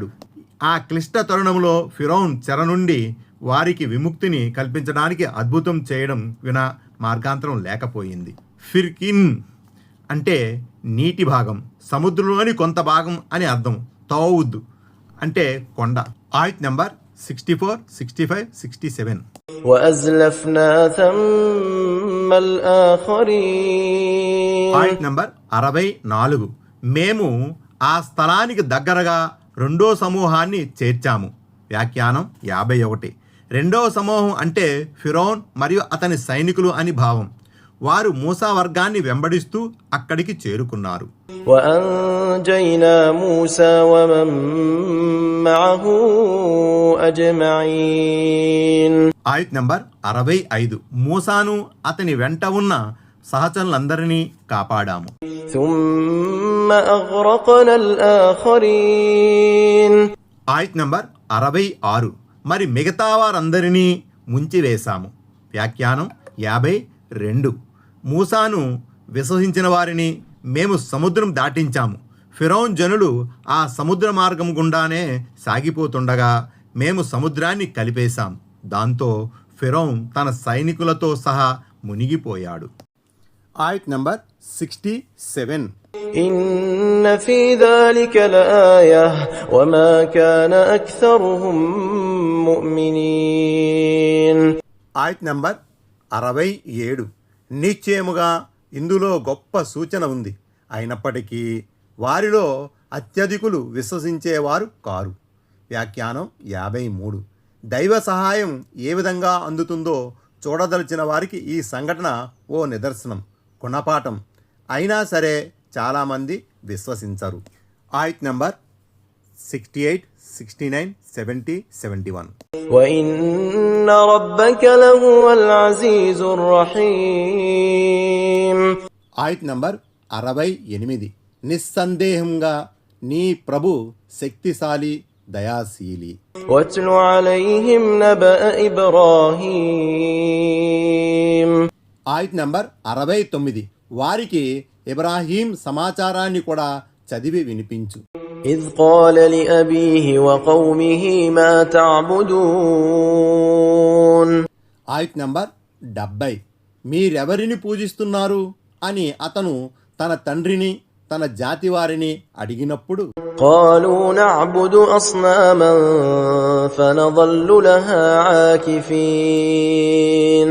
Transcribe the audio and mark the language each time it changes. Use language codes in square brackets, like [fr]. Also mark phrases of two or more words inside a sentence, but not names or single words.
[te] ఆ క్లిష్ట తరుణంలో ఫిరౌన్ చెర నుండి వారికి విముక్తిని కల్పించడానికి అద్భుతం చేయడం వినా మార్గాంతరం లేకపోయింది. ఫిర్కిన్ అంటే నీటి భాగం, సముద్రంలోని కొంత భాగం అని అర్థం. తౌద్ అంటే కొండ. ఆయత్ నంబర్ 64, 65, 67. [ar] وأزلفنا ثم الآخرين. [te] ఆయత్ నంబర్ 64. మేము ఆ స్థలానికి దగ్గరగా రెండో సమూహాన్ని చేర్చాము. వ్యాఖ్యానం 51. రెండవ సమూహం అంటే ఫిరౌన్ మరియు అతని సైనికులు అని భావం. వారు మూసా వర్గాన్ని వెంబడిస్తూ అక్కడికి చేరుకున్నారు. [ar] وأنجينا موسى ومن معه أجمعين. [te] ఆయత్ నంబర్ 65. మూసాను అతని వెంట ఉన్న సహచరులందరినీ కాపాడాము. [ar] ثم أغرقنا الآخرين. [te] ఆయత్ నంబర్ 66. మరి మిగతా వారందరినీ ముంచివేశాము. వ్యాఖ్యానం 52. మూసాను విశ్వసించిన వారిని మేము సముద్రం దాటించాము. ఫిరౌన్ జనులు ఆ సముద్ర మార్గం గుండానే సాగిపోతుండగా మేము సముద్రాన్ని కలిపేశాం. దాంతో ఫిరౌన్ తన సైనికులతో సహా మునిగిపోయాడు. ఆయత్ నంబర్ 67. [ar] إن في ذلك لآية وما كان أكثرهم مؤمنين. [te] ఆయత్ నంబర్ 67. నిశ్చయముగా ఇందులో గొప్ప సూచన ఉంది, అయినప్పటికీ వారిలో అత్యధికులు విశ్వసించేవారు కారు. వ్యాఖ్యానం 53. దైవ సహాయం ఏ విధంగా అందుతుందో చూడదలిచిన వారికి ఈ సంఘటన ఓ నిదర్శనం, గుణపాఠం. అయినా సరే చాలామంది విశ్వసించరు. ఆయత్ నంబర్ 68, 69, 70, 71. [ar] وإن ربك لهو العزيز الرحيم. [te] ఆయత్ నంబర్ 68. నిస్సందేహంగా నీ ప్రభు శక్తిశాలి, దయాశీలి. [ar] واتل عليهم نبأ إبراهيم. [te] ఆయత్ నంబర్ 69. వారికి ఇబ్రాహీం సమాచారాన్ని కూడా చదివి వినిపించు. [ar] إذ قال لأبيه وقومه ما تعبدون. [te] ఆయత్ నంబర్ 70. మీరెవరిని పూజిస్తున్నారు అని అతను తన తండ్రిని తన జాతి వారిని అడిగినప్పుడు [ar] قالوا نعبد أصناما فنظل لها عاكفين.